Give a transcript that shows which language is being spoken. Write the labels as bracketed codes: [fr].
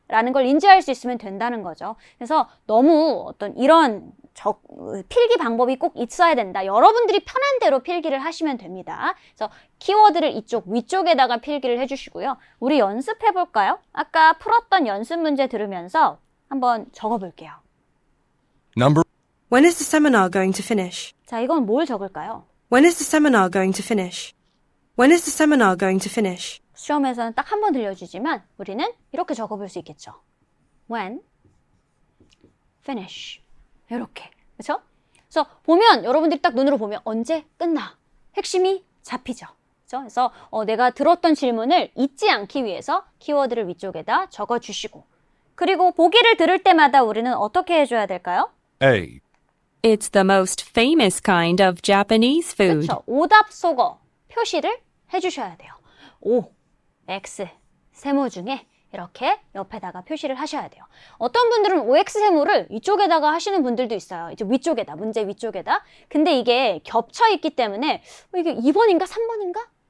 [ko] 라는 걸 인지할 수 있으면 된다는 거죠. 그래서 너무 어떤 이런 필기 방법이 꼭 있어야 된다. 여러분들이 편한 대로 필기를 하시면 됩니다. 그래서 키워드를 이쪽 위쪽에다가 필기를 해주시고요. 우리 연습해 볼까요? 아까 풀었던 연습 문제 들으면서 한번 적어볼게요. [en] Number When is the seminar going to finish? [ko] 자, 이건 뭘 적을까요? [en] When is the seminar going to finish? When is the seminar going to finish? [ko] 시험에서는 딱 한 번 들려주지만 우리는 이렇게 적어볼 수 있겠죠. When, finish. 이렇게. 그렇죠? 그래서 보면 여러분들이 딱 눈으로 보면 언제 끝나. 핵심이 잡히죠. 그렇죠? 그래서 내가 들었던 질문을 잊지 않기 위해서 키워드를 위쪽에다 적어주시고, 그리고 보기를 들을 때마다 우리는 어떻게 해줘야 될까요? A, [en] It's the most famous kind of Japanese food. [ko] 그렇죠. 오답 속어 표시를 해주셔야 돼요. O, X 세모 중에 이렇게 옆에다가 표시를 하셔야 돼요. 어떤 분들은 OX 세모를 이쪽에다가 하시는 분들도 있어요. 이제 위쪽에다, 문제 위쪽에다. 근데 이게 겹쳐 있기 때문에 이게 2번인가 3번인가?